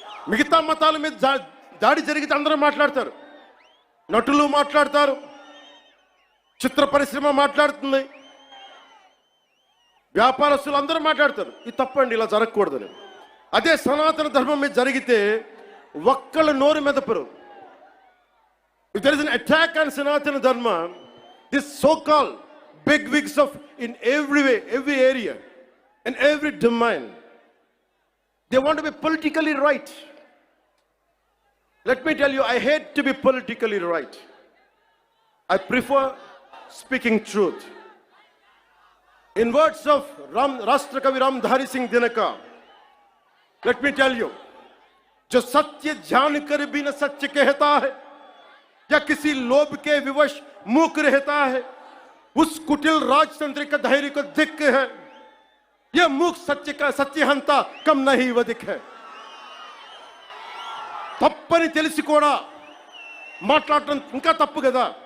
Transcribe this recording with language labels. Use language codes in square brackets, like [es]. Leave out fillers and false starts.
[te] మిగతా మతాల మీద దాడి జరిగితే అందరూ మాట్లాడతారు. నటులు మాట్లాడతారు, చిత్ర పరిశ్రమ మాట్లాడుతుంది, వ్యాపారస్తులు అందరూ మాట్లాడతారు. ఇది తప్పండి, ఇలా జరగకూడదని. అదే సనాతన ధర్మం మీద జరిగితే ఒక్కళ్ళ నోరు మెదపరు. [en] If there is an attack on Sanatana Dharma, this so-called big wigs of in every way, every area, in every domain, they want to be politically right. Let me tell you, I hate to be politically right. I prefer speaking truth. In words of Rashtrakavi Ramdhari Singh Dinaka, let me tell you, [hi] जो सत्य जान कर भी न सत्य कहता है या किसी लोभ के विवश मूक रहता है, उस कुटिल राजतंत्र का धैर्य को दिख है, यह मूक सत्य का सत्यहंता कम नहीं वधिक है. [te] తప్పని తెలిసి కూడా మాట్లాడటం ఇంకా తప్పు కదా.